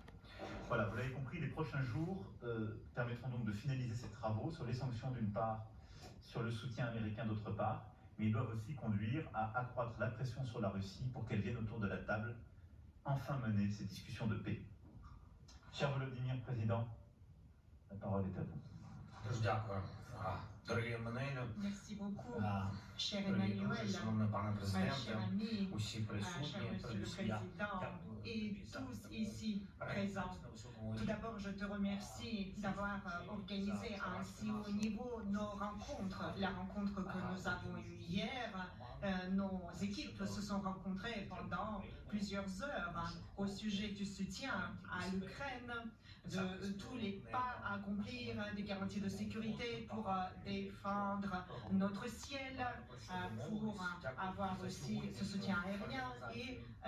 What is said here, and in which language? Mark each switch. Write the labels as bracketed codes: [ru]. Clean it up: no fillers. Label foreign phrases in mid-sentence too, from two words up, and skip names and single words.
[fr] Voilà, vous l'avez compris, les prochains jours permettront donc de finaliser ces travaux sur les sanctions d'une part, sur le soutien américain d'autre part, mais ils doivent aussi conduire à accroître la pression sur la Russie pour qu'elle vienne autour de la table enfin mener ces discussions de paix. Cher Volodymyr, Président, la parole est à vous. [uk] Дуже дякую, дорогі Еммануелю, [fr] Merci beaucoup, cher [uk] дорогі [fr] Emmanuel, [uk] друзі, шановний пане [fr] cher [uk] президенте, [fr] ami, [uk] усі [fr] cher [uk] присутні. [fr] Monsieur le [uk] Передусім я [fr] Président [uk] дякую [fr] et [uk] тобі за [fr] tous ici présents. [uk] на високому [fr] Tout [uk] рівні. [fr] d'abord, je te remercie d'avoir organisé à un si haut niveau nos rencontres. La rencontre que nous avons eue hier, nos équipes se sont rencontrées pendant plusieurs heures au sujet du soutien à l'Ukraine, de tous les pas à accomplir, des garanties de sécurité pour défendre notre ciel, pour avoir aussi ce soutien aérien.